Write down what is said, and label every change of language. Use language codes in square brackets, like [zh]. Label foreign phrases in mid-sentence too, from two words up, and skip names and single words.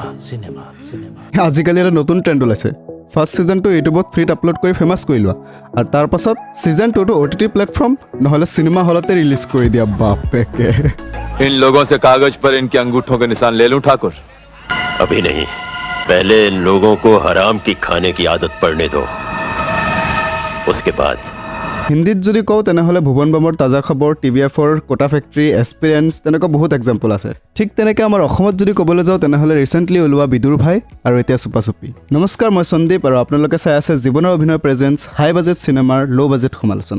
[as] আজিকালি এটা নতুন ট্ৰেণ্ড ওলাইছে। ফাৰ্ষ্ট ছিজনটো ইউটিউবত ফ্ৰীত আপলোড কৰি ফেমাছ কৰি লোৱা, আৰু তাৰ পাছত ছিজন 2টো OTT প্লেটফৰ্ম নহ'লে চিনেমা হলতে ৰিলিজ কৰি দিয়া। বাপেকে [hi] इन लोगों से कागज पर इनके अंगूठों के निशान ले लूं ठाकुर? अभी नहीं, पहले इन लोगों को हराम की खाने की आदत पड़ने दो, उसके बाद। [as] হিন্দীত যদি কওঁ তেনেহ'লে ভুৱন বামৰ তাজা খবৰ, TVFৰ কোটা ফেক্টৰী, এক্সপিৰিয়েঞ্চ, তেনেকুৱা বহুত এক্সাম্পল আছে। ঠিক তেনেকৈ আমাৰ অসমত যদি ক'বলৈ যাওঁ তেনেহ'লে ৰিচেণ্টলি ওলোৱা বিদুৰ ভাই আৰু এতিয়া চুপা চুপি। নমস্কাৰ, মই সন্দীপ আৰু আপোনালোকে চাই আছে জীৱনৰ অভিনয় প্ৰেজেন্স [en] high budget [as] চিনেমাৰ [en] low budget [as] সমালোচনা।